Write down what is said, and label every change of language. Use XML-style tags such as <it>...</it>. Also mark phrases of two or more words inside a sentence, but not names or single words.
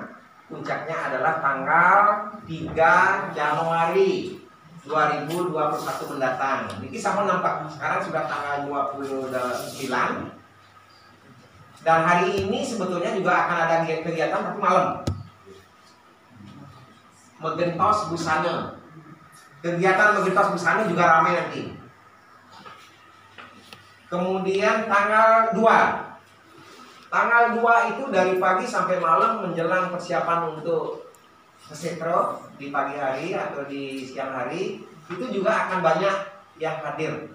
<id>Puncaknya adalah tanggal 3 Januari 2021 mendatang. Ini sama nampak sekarang sudah tanggal 29. Dan hari ini sebetulnya juga akan ada kegiatan tapi malam.</id> <ban>Megentos busana.</ban> <id>Kegiatan</id> <ban>megentos busana</ban> <id>juga ramai nanti. Kemudian tanggal 2. Tanggal 2 itu dari pagi sampai malam menjelang persiapan untuk kesetro di pagi hari atau di siang hari itu juga akan banyak yang hadir.</id>